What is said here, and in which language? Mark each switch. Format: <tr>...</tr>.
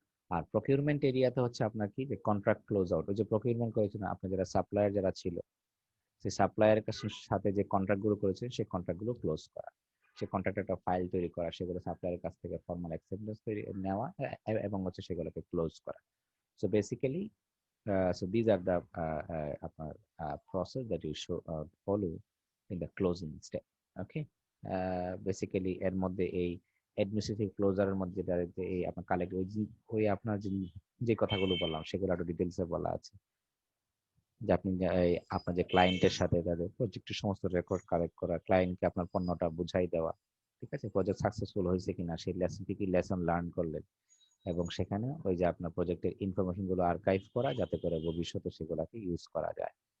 <bn>আর procurement এরিয়াতে হচ্ছে আপনার কি, যে কন্ট্রাক্ট ক্লোজ আউট, ওই যে প্রকিউরমেন্ট করেছেন আপনি, যারা সাপ্লায়ার যারা ছিল, সেই সাপ্লায়ারের সাথে যে কন্ট্রাক্ট গুলো করেছেন সেই কন্ট্রাক্ট গুলো ক্লোজ করা, সে কন্ট্রাক্ট একটা ফাইল তৈরি করা, সেগুলো সাপ্লায়ারের কাছ থেকে ফর্মাল অ্যাকসেপ্টেন্স তৈরি নেওয়া, এবং হচ্ছে সেগুলোকে ক্লোজ করা।</bn> <en>So basically, so these are the আপনার process that you should follow in the closing step.</en> <bn>Okay, basically এর মধ্যে এই অ্যাডমিনিস্ট্রেটিভ ক্লোজারের মধ্যে যেটা এই আপনার কালেক্ট, ওই আপনার যে কথাগুলো বললাম সেগুলো আরো ডিটেলসে বলা আছে, যে আপনি আপনার যে ক্লায়েন্টের সাথে তাদের প্রজেক্টের সমস্ত রেকর্ড কালেক্ট করা, ক্লায়েন্টকে আপনার পণ্যটা বুঝাই দেওয়া, ঠিক আছে, প্রজেক্ট সাকসেসফুল হয়েছে কিনা, সেই লেসন কি কি লেসন লার্ন করলেন, এবং সেখানে ওই যে আপনার প্রজেক্টের ইনফরমেশন গুলো আর্কাইভ করা, যাতে করে ভবিষ্যতে সেগুলোকে ইউজ করা যায়।</bn>